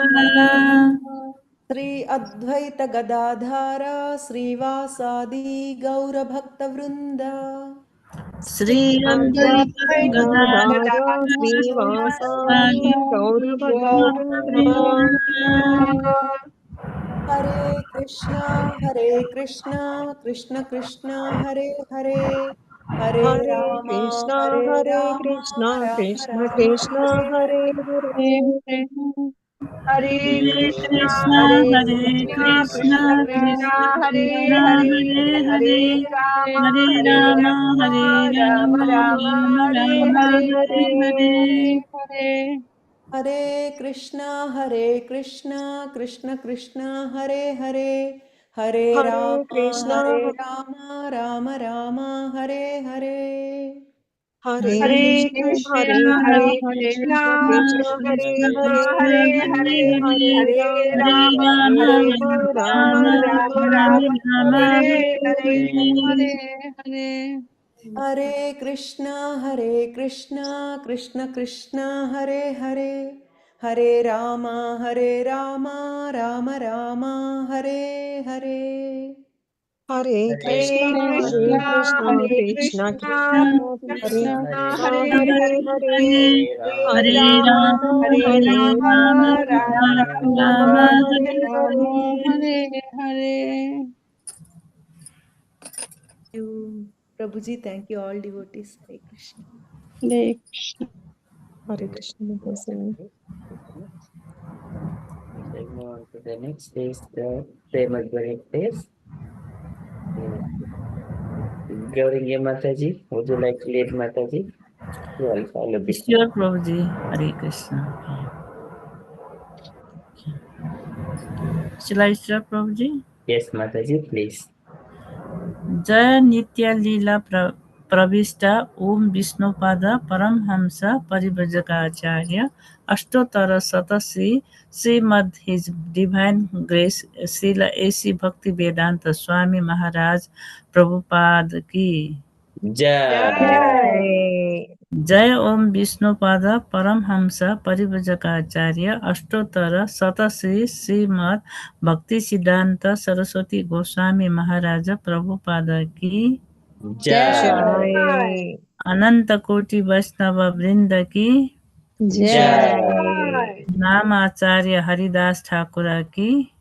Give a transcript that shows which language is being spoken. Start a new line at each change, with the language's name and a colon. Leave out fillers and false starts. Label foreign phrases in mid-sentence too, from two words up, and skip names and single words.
Sanskrit: Prabhu श्री अद्वैत गदाधार श्रीवासादि गौर भक्त वृंद Sri Advaita Gadadhara Srivasadi Gaura Bhaktavrinda हरे कृष्णा कृष्ण कृष्णा हरे हरे हरे Hare Krishna Hare राम Krishna राम Krishna राम Krishna हरे Hare Hare Hare Krishna Krishna Hare Hare Krishna Krishna Krishna Krishna Krishna Hare Krishna Hare Hare Hare Hare Rama Hare Hare Rama Hare Rama Rama Rama Rama Rama Hare Rama Hare Hare Hare Hare Hare हरे कृष्णा कृष्ण कृष्ण हरे हरे हरे Hare Krishna राम राम राम हरे हरे Hare Hare Krishna Krishna Hare Hare Krishna Krishna Krishna Krishna Hare Hare Hare Hare Hare Hare Rama Rama Hare Hare Rama Rama Rama Rama Rama Rama Hare Hare Hare Hare हरे कृष्णा कृष्ण कृष्ण हरे हरे हरे राम राम राम हरे हरे Hare Krishna Hare Hare Krishna Krishna Hare Krishna Krishna Krishna Krishna Hare Krishna Krishna Hare Hare Hare Hare Hare Hare Rama Rama Hare Hare Rama Rama Rama Rama Rama Rama Hare Hare Hare Hare
English: you, Prabhuji. Thank you, all devotees. Hare Krishna. Hare Hare Krishna Mataji. We shall move on to the next is the Srimad Bhagavad. Gauringa Mataji, would you like to lead Mataji? You all follow before. Sure, Prabhuji. Hare Krishna. Shall I start, Prabhuji? Yes, Mataji, please.
Hindi: जय नित्य लीला प्रविष्ट ओम विष्णुपाद परमहंस परिव्रजकाचार्य अष्टोत्तर शतश्री श्रीमद
English: His Divine Grace
Hindi: श्रील एसी भक्ति वेदांत स्वामी महाराज प्रभुपाद की जय Jai. जय ओम विष्णुपाद परमहंस परिव्रजकाचार्य अष्टोत्तर शतश्री श्रीमद भक्ति सिद्धांत सरस्वती गोस्वामी महाराज प्रभुपाद की जय Jai. अनंत कोटि वैष्णव वृंद की Jai. नाम आचार्य हरिदास ठाकुर की